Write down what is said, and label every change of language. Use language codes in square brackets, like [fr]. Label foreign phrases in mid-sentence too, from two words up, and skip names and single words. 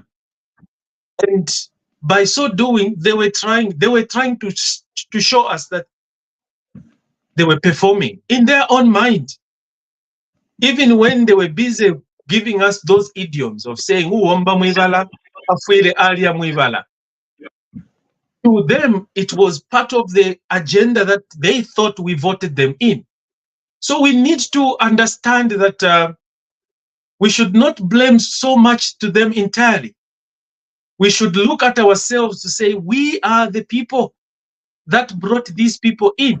[en] And by so doing, they were trying to show us that they were performing in their own mind. Even when they were busy giving us those idioms of saying, [bem] "Uomba mwivala, afwele alia mwivala." [en] to them, it was part of the agenda that they thought we voted them in. So we need to understand that we should not blame so much to them entirely. We should look at ourselves to say, we are the people that brought these people in.